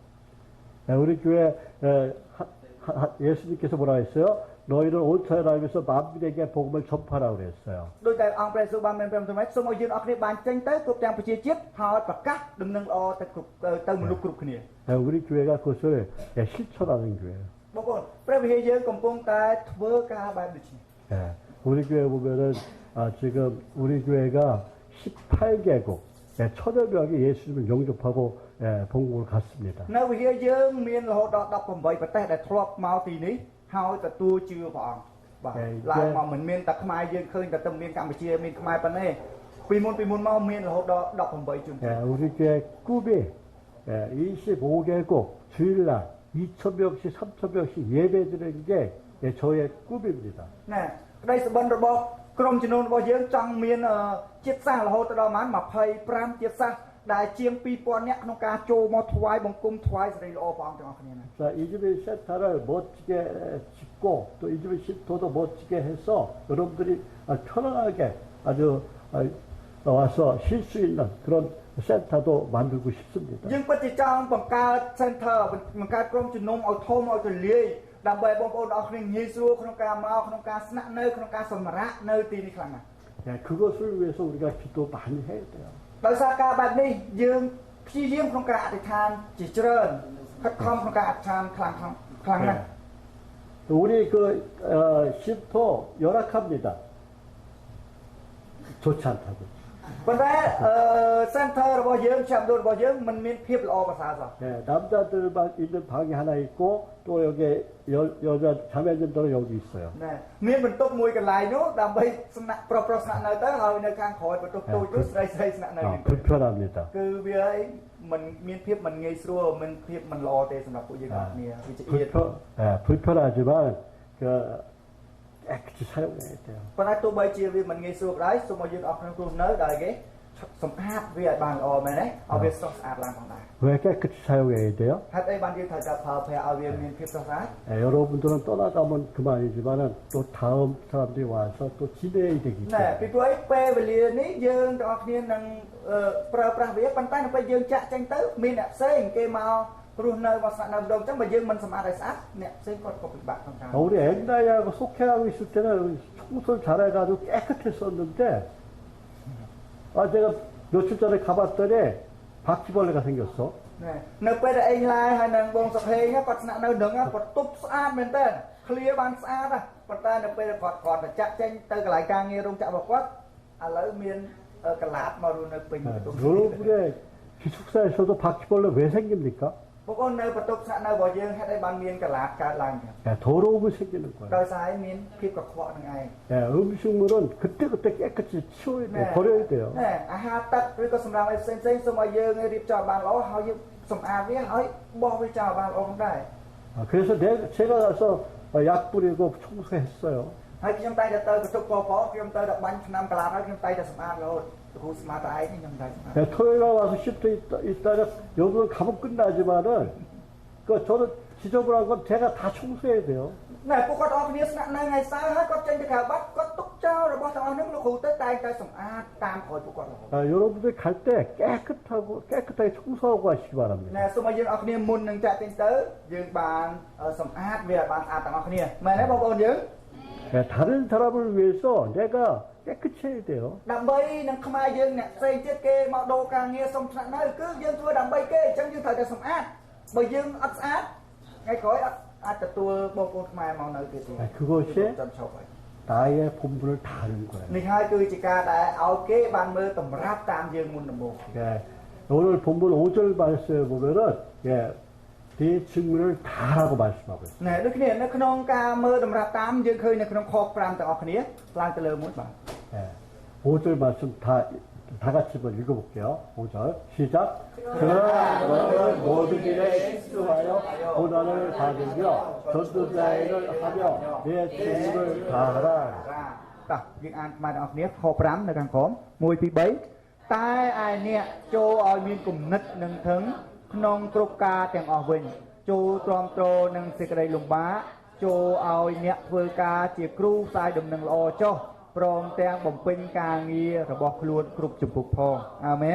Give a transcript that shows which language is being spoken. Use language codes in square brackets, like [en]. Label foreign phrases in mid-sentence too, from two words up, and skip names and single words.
[ko] 예, 우리 교회 예수님께서 뭐라 했어요? 너희는 온 세상에서 만민에게 복음을 전파하라고 그랬어요. [km] ដោយតែអង្គព្រះយេស៊ូវបានមានព្រះសម្ដែងសូមឲ្យយើងអរគ្នាបានចេញទៅគ្រប់ទាំងប្រជាជាតិហើយប្រកាសដំណឹងល្អទៅគ្រប់ទៅមនុស្សគ្រប់គ្នា [ko] 우리 교회가 그것을 실천하는 교회예요. [km] បងប្អូនព្រះវិហារយើងកំពុងតែធ្វើការបែបដូចនេះ [ko] 예, 우리 교회 보면은 지금 우리 교회가 18개국 1000여 명이 예수님을 영접하고 본국을 갔습니다. [km] នៅវិហារយើងមានរហូតដល់18ប្រទេសដែលធ្លាប់មកទីនេះហើយទទួលជឿព្រះអង្គបាទឡើងមកមិនមានតែខ្មែរយើងឃើញតែតែមានកម្ពុជាមានខ្មែរប៉ុណ្ណេះពីមុនមកមានរហូតដល់18ជន [ko] 우리 교회 꿈이 25개국 주일날 2,000명씩 3,000명씩 예배드리는 게 저의 꿈입니다. [km] ណែក្តីសុបិនរបស់ក្រុមជំនុំរបស់យើងចង់មានជាតិសាសន៍រហូតដល់ប្រហែល25ជាតិសាសន៍ដែលជាង2000នាក់ក្នុងការចូលមកថ្វាយបង្គំថ្វាយសេរីល្អព្រះអង្គទាំងអស់គ្នាណា [ko] 자, 이즈미 센터를 멋지게 짓고 또 이즈미 쉼터도 멋지게 해서 여러분들이 편안하게 아주 와서 쉴 수 있는 그런 센터도 만들고 싶습니다. [km] យើងពិតជាចង់បង្កើត center បង្កើតក្រុមជំនុំឲ្យធំឲ្យទូលាយដើម្បីបងប្អូនទាំងអស់គ្នាងាយស្រួលក្នុងការមកក្នុងការស្នាក់នៅក្នុងការសម្រាកនៅទីនេះខ្លាំងណាស់ [ko] 그것을 위해서 우리가 기도 많이 해야 돼요. [km] ដោយសារការបែបនេះយើងព្យាយាមក្នុងការអធិដ្ឋានជាច្រើនខិតខំក្នុងការអធិដ្ឋានខ្លាំងណាស់ [ko] 우리 그 쉼터 열악합니다. 좋지 않다고. [km] ប៉ុន្តែcenter របស់យើងចាំដូនរបស់យើងមិនមានភាពល្អប្រសើរសោះ [ko] 남자들만 있는 방이 하나 있고 또 여기 여자 자매님들은 여기 있어요. [km] ណែមានបន្ទប់មួយកន្លែងនោះដើម្បីស្នាក់ប្រុសស្នាក់នៅទៅហើយនៅខាងក្រោយបន្ទប់តូចនោះស្រីស្នាក់នៅនេះ [ko] 불편합니다. [km] គឺវាមិនមានភាពមិនងាយស្រួលមិនភាពមិនល្អទេសម្រាប់ពួកយើងអស់គ្នាវាជាអៀត [ko] 불편하지만 그 깨끗이 사용해야 돼요. [km] ប៉ុន្តែទោះបីជាវាមិនងាយស្រួលក៏ដោយសូមឲ្យយើងអស់គ្នាគ្រូនៅដោយគេសម្អាតវាឲ្យបានល្អមែនទេឲ្យវាស្រស់ស្អាតឡើងផងដែរ [ko] 왜 깨끗이 사용해야 돼요? [km] ហេតុអីបានយើងត្រូវតែប្រើប្រាស់ឲ្យវាមានភាពស្រស់ស្អាត [ko] 여러분들은 떠나가면 그만이지만은 또 다음 사람들이 와서 또 지내야 되기 [km] ណែ [ko] 때문에 [km] ពីព្រោះអីពេលវេលានេះយើងទាំងអស់គ្នានឹងប្រើប្រាស់វាប៉ុន្តែនៅពេលយើងចាក់ចេញទៅមានអ្នកផ្សេងគេមករស់នៅមកស្នាក់នៅម្ដងអញ្ចឹងបើយើងមិនសម្អាតឲ្យស្អាតអ្នកផ្សេងគាត់ក៏ពិបាកក្នុងការ [ko] 우리 앵나이하고 속해하고 있을 때는 청소를 잘해가지고 깨끗했었는데 제가 며칠 전에 가봤더니 바퀴벌레가 생겼어. [km] ណែនៅពេលដែលអេងឡាយហើយនឹងបងសុខេងគាត់ស្នាក់នៅនឹងគាត់ទប់ស្អាតមែនតើឃ្លាបានស្អាតប៉ុន្តែនៅពេលគាត់ទៅចាក់ចេញទៅកន្លែងការងាររោងចក្ររបស់គាត់ឥឡូវមានកលាបមករស់នៅពេញបន្ទប់ [ko] 여러분의 기숙사에서도 바퀴벌레 왜 생깁니까? [km] បងប្អូននៅបន្ទប់ស្នាក់នៅរបស់យើងហេតុអីបានមានកលាបកើតឡើងចឹង [ko] 더러움이 생기는 거예요. [km] ដោយសារឯងមានភាពកខ្វក់នឹងឯង [ko] 음식물은 그때그때 깨끗이 치워야 돼요. 버려야 돼요. [km] ណែអាហារទឹកឬក៏សម្រាប់ឲ្យផ្សេងសូមឲ្យយើងរៀបចំបានល្អហើយយើងសម្អាតវាហើយបោះវាចោលបានល្អផងដែរ [ko] 그래서 제가 가서 약 뿌리고 청소했어요. [km] ហើយខ្ញុំតែទៅបន្ទប់កកខ្ញុំទៅបាញ់ឆ្នាំកលាបហើយខ្ញុំតែសម្អាតរហូតគ្រូស្មាតតែឯងខ្ញុំតែសម្អាត [ko] 토요일에 와서 쉼터 있다가 여러분 가면 끝나지만은 저는 지저분한 건 제가 다 청소해야 돼요. [km] ណែពួកគាត់អរគ្នាស្នាក់នៅថ្ងៃសៅរ៍ហើយគាត់ចេញទៅក្រៅបាត់គាត់ទុកចោលរបស់ទាំងអស់ហ្នឹងលោកគ្រូទៅតែងតែសម្អាតតាមក្រោយពួកគាត់រហូត [ko] 여러분들 갈 때 깨끗하게 청소하고 가시기 바랍니다. [km] ណែសូមឲ្យយើងអរគ្នាមុននឹងចាក់ចេញទៅយើងបានសម្អាតវាឲ្យបានស្អាតទាំងអស់គ្នាមែនទេបងប្អូនយើង [ko] 다른 사람을 위해서 내가 깨끗이 해야 돼요. [km] ដើម្បីនឹងខ្មែរយើងអ្នកផ្សេងទៀតគេមកដូរការងារសុំស្នាក់នៅគឺយើងធ្វើដើម្បីគេអញ្ចឹងយើងត្រូវតែសម្អាតបើយើងអត់ស្អាតថ្ងៃក្រោយអាចទទួលបងប្អូនខ្មែរមកនៅទៀតទេ [ko] 그것이 나의 본분을 다 아는 거예요. [km] នេះហើយគឺជាការដែលឲ្យគេបានមើលតម្រាប់តាមយើងមុនដំបូង [ko] 오늘 본문 5절 말씀에 보면은 네 증문을 다라고 말씀하고 있어요. [km] ណែដូចគ្នានៅក្នុងការមើលតម្រាប់តាមយើងឃើញនៅក្នុងខ5ទាំងអស់គ្នាឡើងទៅលើមួយបាទ [ko] 5절 말씀 다 같이 한번 읽어볼게요. 5절 시작. 그러나 너는 모든 일에 집중하여 고난을 받으며 전도자일을 하며 내 책임을 다하라. [km] បាទយើងអានខ្មែរទាំងអស់គ្នាខ5នៅខាងក្រោម1 2 3តែឯអ្នកចូលឲ្យមានគំនិតនឹងធឹងក្នុងគ្រប់ការទាំងអស់វិញចូលទ្រាំទ្រនឹងសេចក្តីលំបាកចូលឲ្យអ្នកធ្វើការជាគ្រូផ្សាយដំណឹងល្អចុះព្រមទាំងបំពេញការងាររបស់ខ្លួនគ្រប់ជំពូកផងអាមែន